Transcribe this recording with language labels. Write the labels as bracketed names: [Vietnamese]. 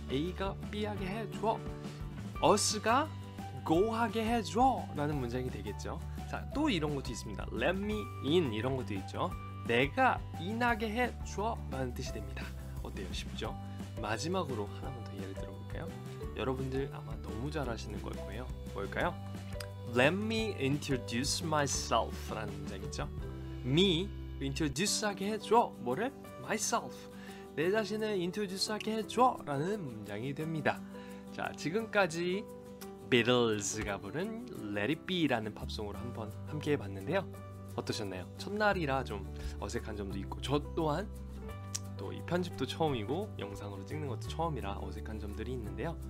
[Korean] A가 B하게 해줘, us가 go 하게 해줘 라는 문장이 되겠죠. 자, 또 이런 것도 있습니다. [English] Let me in [Korean] 이런 것도 있죠. 내가 in하게 해줘 라는 뜻이 됩니다. 어때요? 쉽죠? 마지막으로 하나만 더 예를 들어볼까요? 여러분들 아마 너무 잘 아시는 걸 거예요. 뭘까요? [English] Let me introduce myself [Korean] 라는 문장 있죠? [English] me introduce [Korean] 하게 해줘. 뭐를? myself. 내 자신을 introduce 하게 해줘 라는 문장이 됩니다. 자, 지금까지 비틀즈가 부른 Let It Be 라는 팝송으로 한번 함께 해봤는데요. 어떠셨나요? 첫날이라 좀 어색한 점도 있고, 저 또한 또 이 편집도 처음이고 영상으로 찍는 것도 처음이라 어색한 점들이 있는데요.